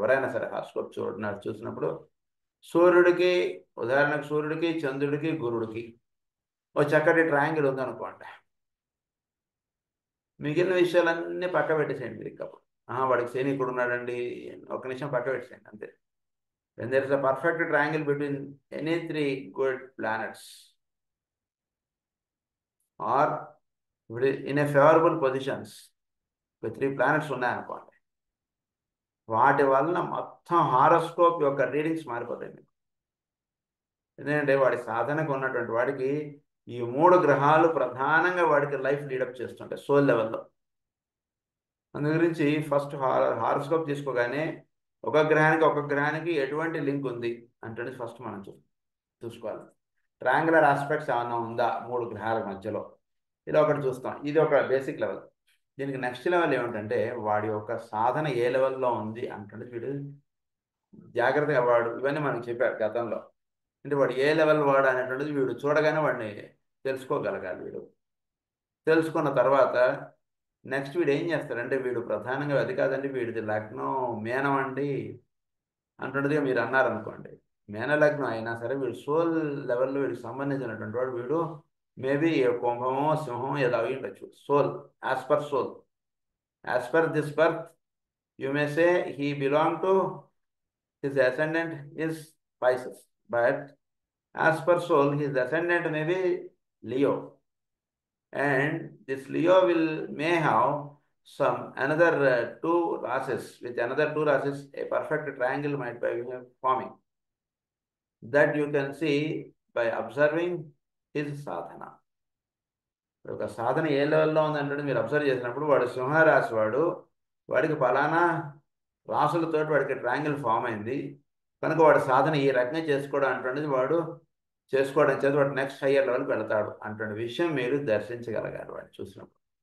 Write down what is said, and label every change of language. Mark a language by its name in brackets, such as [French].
[Telugu] ఎవరైనా సరే హారోస్కోప్ చూసినప్పుడు సూర్యుడికి, ఉదాహరణకు సూర్యుడికి, చంద్రుడికి, గురుడికి ఓ చక్కటి ట్రయాంగిల్ ఉందనుకోండి, మిగిలిన విషయాలన్నీ పక్క పెట్టేసేయండి. ఇంకప్పుడు వాడికి శని ఇక్కడ ఉన్నాడండి, ఒక నిమిషం పక్క పెట్టేసేయండి అంతే. [English] when there is a perfect triangle between any 3 good planets or in a favorable positions, 3 planets [Telugu] ఉన్నాయనుకోండి, వాటి వలన మొత్తం హారోస్కోప్ యొక్క రీడింగ్స్ మారిపోతాయి మీకు. ఎందుకంటే వాడి సాధనకు ఉన్నటువంటి వాడికి ఈ 3 గ్రహాలు ప్రధానంగా వాడికి లైఫ్ లీడప్ చేస్తుంటాయి సోల్ లెవెల్లో. అందు గురించి ఫస్ట్ హారోస్కోప్ తీసుకోగానే ఒక గ్రహానికి ఎటువంటి లింక్ ఉంది అంటే ఫస్ట్ మనం చూసుకోవాలి. ట్రయాంగులర్ ఆస్పెక్ట్స్ ఏమన్నా ఉందా 3 గ్రహాల మధ్యలో, ఇది ఒకటి చూస్తాం. ఇది ఒక బేసిక్ లెవెల్. దీనికి నెక్స్ట్ లెవెల్ ఏమిటంటే వాడి యొక్క సాధన ఏ లెవెల్లో ఉంది అంటే వీడు జాగ్రత్తగా వాడు ఇవన్నీ మనకి చెప్పారు గతంలో. అంటే వాడు ఏ లెవెల్ వాడు అనేటువంటిది వీడు చూడగానే వాడిని తెలుసుకోగలగాలి. వీడు తెలుసుకున్న తర్వాత నెక్స్ట్ వీడు ఏం చేస్తాడంటే వీడు ప్రధానంగా అది కాదండి వీడిది లగ్నం మేనం అండి అంటుండేదిగా మీరు అన్నారనుకోండి, మేన లగ్నం అయినా సరే వీడు సోల్ లెవెల్లో వీడికి సంబంధించినటువంటి వాడు వీడు మేబీ కుంభమో సింహమో ఏదో అవి ఉండొచ్చు. [English] Soul as per soul, as per this birth you may say he belong to his ascendant is Pisces, but as per soul his ascendant may be Leo, and this Leo may have some another 2 races. With another 2 races a perfect triangle might be forming, that you can see by observing his sadhana. [Telugu] ఒక సాధన ఏ లెవెల్లో ఉందంటే మీరు observe చేసినప్పుడు వాడు సింహరాశి వాడికి ఫలానా రాసులతోటి వాడికి ట్రయాంగిల్ ఫామ్ అయింది కనుక వాడు సాధన ఈ రకంగా చేసుకోవడం అంటున్నది వాడు చేసుకోవడం చేత వాడు నెక్స్ట్ హయ్యర్ లెవెల్కి వెళ్తాడు అంటున్న విషయం మీరు దర్శించగలగాలి వాడు చూసినప్పుడు.